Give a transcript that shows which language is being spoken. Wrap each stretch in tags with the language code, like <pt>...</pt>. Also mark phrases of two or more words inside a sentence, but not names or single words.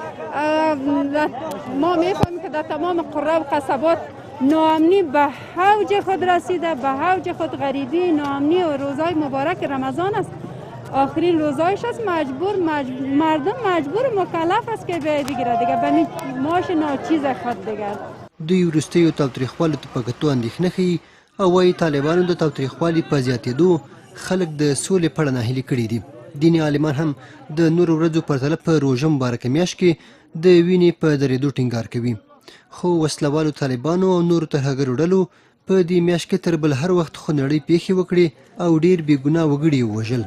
<fa>ما میفهمیم که در تمام قرى و قصبات ناامنی به اوج خود رسیده، به اوج خود غریبی، ناامنی و روزهای مبارک رمضان است. آخرین روزایش است، مردم مجبور مکلف است که بیاید بگیره دیگه به معاش ناچیز خود دیگه.</fa> <ps>دوی وروستیو تاوتریخوالو ته په کتو اندېښنه ښیي او وایي طالبانو د تاوتریخوالي په زیاتېدو خلک د سولې په اړه ناهیلي کړي دي. دیني عالمان هم د نورو ورځو پرتله په روژه مبارکه میاشت کې د وینې په درېدو ټینګار کوي، خو وسلوالو طالبانو او نورو ترهګرو ډلو په دې میاشت کې تر بل هر وخت خونړۍ پیښې وکړې او ډېر بېګناه وګړي یې ووژل.</ps>